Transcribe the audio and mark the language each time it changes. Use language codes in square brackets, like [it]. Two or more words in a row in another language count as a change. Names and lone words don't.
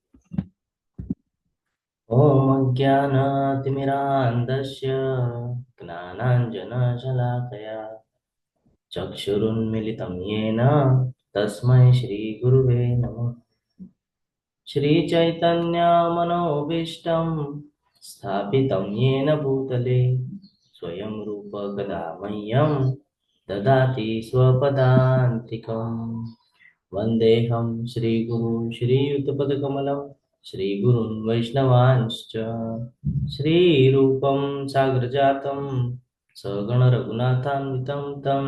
[sa] ઓમ અજ્ઞાનાતિમિરાંધસ્ય જ્ઞાનાંજનશલાકયા ચક્ષુરુન્મિલિतं येन તસ્મૈ શ્રી ગુરુવે નમઃ. શ્રી ચૈતન્ય મનોભીષ્ટં સ્થાપિतं येन भूतले स्वयं रूप कदा मह्यं ददाति स्वपदान्तिकम्. वन्देऽहं श्रीगुरुं श्रीयुतपदकमलं श्रीगुरुन् वैष्णवांश्च श्रीरूपं साग्रजातं सगणरघुनाथान्वितं तं